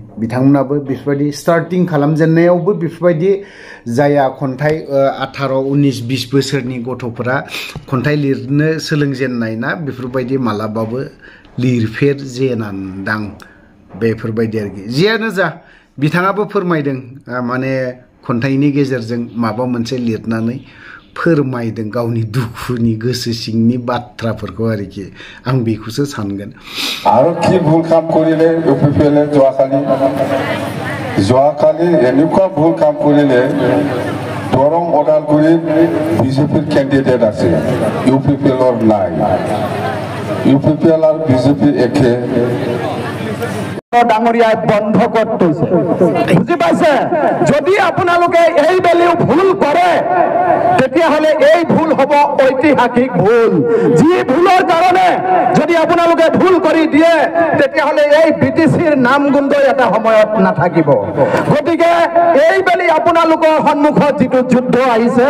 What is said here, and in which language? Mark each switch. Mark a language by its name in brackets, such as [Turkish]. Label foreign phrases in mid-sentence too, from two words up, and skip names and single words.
[Bodo] बिथांमोनाबो बेफोरबायदि स्टार्टिं खालामजेननायावबो बेफोरबायदि जाया खन्थाइ 18, 19, 20 बोसोरनि गथ'फोरा खन्थाइ लिरनो सोलोंजेननाय ना बेफोरबायदि मालाबाबो लिरफेरजेनांदां बेफोरबायदि आरोखि जियानो जा बिथाङाबो फोरमायदों माने खन्थाइनि गेजेरजों माबा मोनसे लिरनानै फोरमायदों गावनि दुखुनि गोसो सिंनि बाथ्राफोरखौ आरोखि आं बेखौसो सानगोन [Assamese] आरो কি ভুল কাম কৰিলে ইউপিপিএলে যোৱাকালি এনেকুৱা ভুল কাম কৰিলে দৰং ওদালগুৰিত বিজেপিৰ কেণ্ডিডেট আছে ইউপিপিএলৰ নাই ইউপিপিএল আৰু বিজেপি একে ডাঙৰীয়াই বন্ধ কৰি থৈছে বুজি পাইছে যদি আপোনালোকে এই বেলিও ভুল কৰে তেতিয়াহলে এই ভুল হ'ব ঐতিহাসিক ভুল যি ভুলৰ কাৰণে যদি আপোনালোকে ভুল কৰি দিয়ে তেতিয়াহলে এই বিটিচিৰ নাম গুন্ধ এটা সময়ত নাথাকিব গতিকে এই বেলি আপোনালোকৰ সন্মুখত যিটো যুদ্ধ আহিছে